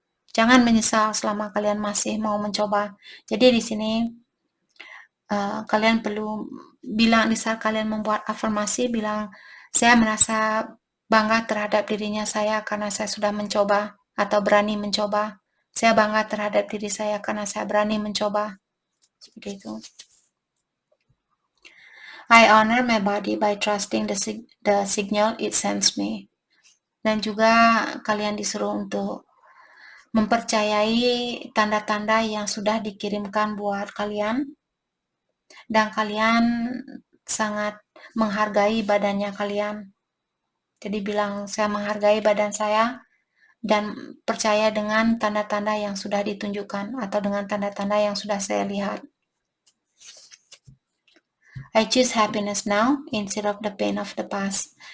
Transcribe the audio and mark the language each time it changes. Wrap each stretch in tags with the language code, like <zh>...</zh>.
<id>Jangan menyesal selama kalian masih mau mencoba. Jadi di sini kalian perlu bilang, di saat kalian membuat afirmasi, bilang, saya merasa bangga terhadap dirinya saya karena saya sudah mencoba atau berani mencoba. Saya bangga terhadap diri saya karena saya berani mencoba. Seperti itu.</id> <en>I honor my body by trusting the signal it sends me.</en> <id>Dan juga kalian disuruh untuk mempercayai tanda-tanda yang sudah dikirimkan buat kalian. Dan kalian sangat menghargai badannya kalian. Jadi bilang, saya menghargai badan saya dan percaya dengan tanda-tanda yang sudah ditunjukkan atau dengan tanda-tanda yang sudah saya lihat.</id> <en>I choose happiness now instead of the pain of the past.</en>